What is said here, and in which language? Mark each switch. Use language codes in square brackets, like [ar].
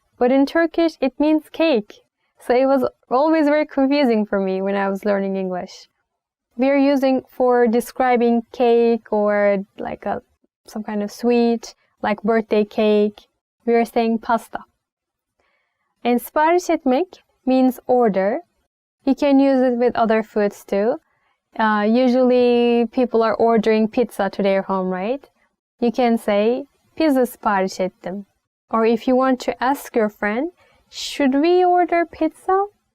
[en] But in Turkish it means cake. So it was always very confusing for me when I was learning English. We are using for describing cake or like some kind of sweet, like birthday cake. We are saying pasta. And sipariş etmek means order. You can use it with other foods too. Usually people are ordering pizza to their home, right? You can say, [tr] pizza sipariş ettim. [en] Or if you want to ask your friend, should we order pizza?